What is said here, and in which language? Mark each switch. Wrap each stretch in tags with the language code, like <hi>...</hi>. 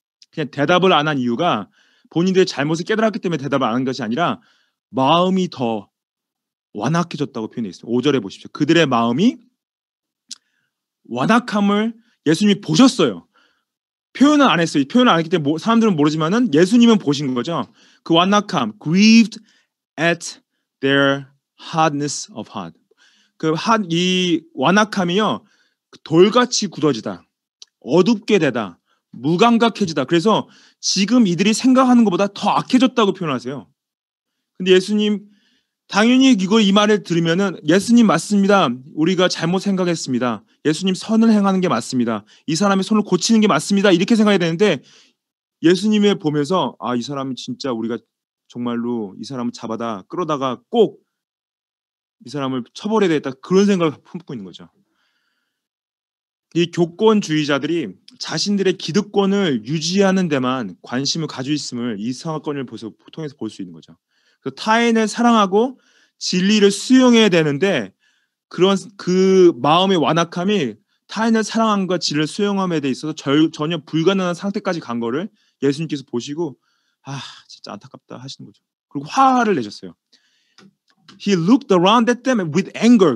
<ko>그냥 대답을 안 한 이유가 본인들의 잘못을 깨달았기 때문에 대답을 안 한 것이 아니라 마음이 더 완악해졌다고 표현해 있어요. 5절에 보십시오. 그들의 마음이 완악함을 예수님이 보셨어요. 표현은 안 했어요. 표현을 안 했기 때문에 사람들은 모르지만은 예수님은 보신 거죠. 그 완악함,</ko> <en>grieved at their hardness of heart.</en> <ko>이 완악함이요, 돌같이 굳어지다, 어둡게 되다, 무감각해지다. 그래서 지금 이들이 생각하는 것보다 더 악해졌다고 표현하세요. 근데 예수님 당연히 이 말을 들으면은 예수님 맞습니다. 우리가 잘못 생각했습니다. 예수님 선을 행하는 게 맞습니다. 이 사람의 손을 고치는 게 맞습니다. 이렇게 생각해야 되는데 예수님을 보면서 이 사람은 진짜 우리가 정말로 이 사람을 잡아다 끌어다가 꼭 이 사람을 처벌해야 되겠다, 그런 생각을 품고 있는 거죠. 이 교권주의자들이 자신들의 기득권을 유지하는 데만 관심을 가지고 있음을 이 사건을 통해서 볼 수 있는 거죠. 그래서 타인을 사랑하고 진리를 수용해야 되는데 그런 그 마음의 완악함이 타인을 사랑함과 진리를 수용함에 대 있어서 전혀 불가능한 상태까지 간 거를 예수님께서 보시고 진짜 안타깝다 하시는 거죠. 그리고 화를 내셨어요.</ko> <en>He looked around at them with anger.</en>